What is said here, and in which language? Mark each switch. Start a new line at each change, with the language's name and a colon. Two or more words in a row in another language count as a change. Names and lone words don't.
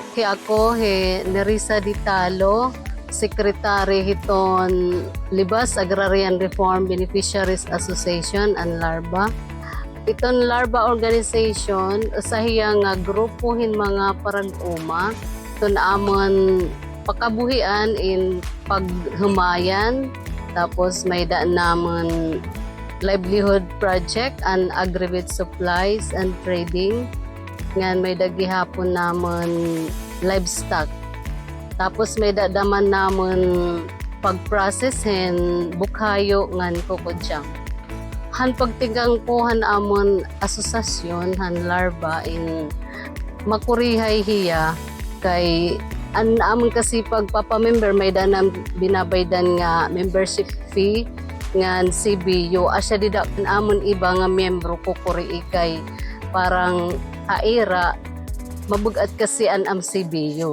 Waray: ako Nerissa Ditalo, Secretary hiton Libas Agrarian Reform Beneficiaries Association and LARBA. Iton LARBA organization usahiya nga grupuhin mga parag-uma iton amon pakabuhian in paghumayan, tapos may daan namon
English: livelihood project and aggregate supplies and trading.
Waray: Ngan may dagihapon namon livestock. Tapos may dadaman namon pag-process hen bukhayo ngan kokodyang. Han pagtigang po han amon asosasyon han LARBA in makurihay hiya kay an amon kasi pagpapamember may danam binabaydan nga
English: membership fee
Waray: ngan CBU asya dida amon iba nga miyembro kukuri kay parang aira mabugat kasi an CBU.